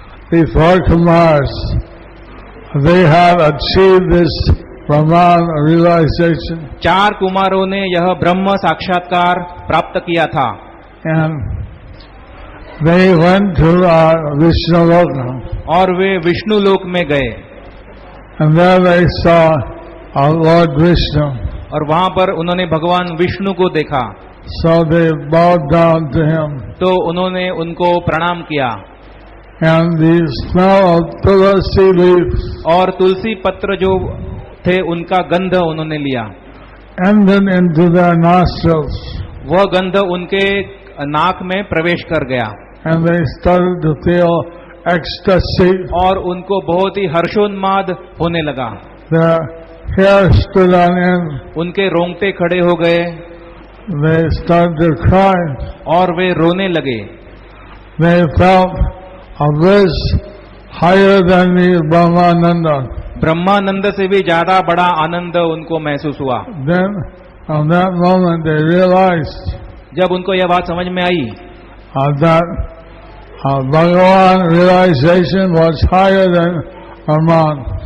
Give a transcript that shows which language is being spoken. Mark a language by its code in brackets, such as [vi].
[en] The four Kumars, they have achieved this Brahman realization, [hi] चार कुमारों ने यह ब्रह्म साक्षात्कार प्राप्त किया था [en] and they went to Vishnu Loka, [hi] और वे विष्णु लोक में गए [en] and there they saw Lord Vishnu. [hi] और वहां पर उन्होंने भगवान विष्णु को देखा. [en] So they bowed down to him, [hi] तो उन्होंने उनको प्रणाम किया [en] and the smell of tulsi leaves [hi] और तुलसी पत्र जो थे उनका गंध उन्होंने लिया. [en] entered into their nostrils, [hi] वह गंध उनके नाक में प्रवेश कर गया [en] and they started to feel ecstasy. [hi] और उनको बहुत ही हर्षोन्माद होने लगा. [en] Their hair stood on end. [hi] उनके रोंगटे खड़े हो गए [en] They started to cry. [hi] और वे रोने लगे. [en] They felt a bliss higher than the Brahmananda. [hi] ब्रह्मानंद से भी ज्यादा बड़ा आनंद उनको महसूस हुआ. [en] Then, from that moment, they realized [hi] जब उनको यह बात समझ में आई [en] that Bhagavan realization was higher than Brahman.